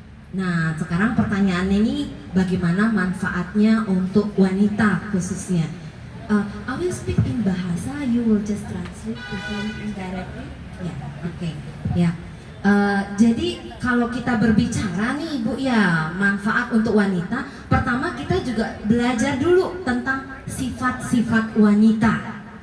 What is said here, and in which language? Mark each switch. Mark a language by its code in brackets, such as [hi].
[id] Nah, sekarang pertanyaannya ini bagaimana manfaatnya untuk wanita khususnya? [en] I will speak in bahasa, you will just translate to me indirectly. [id] Ya, oke. Ya. Jadi kalau kita berbicara nih Ibu ya manfaat untuk wanita, pertama kita juga belajar dulu tentang sifat-sifat wanita.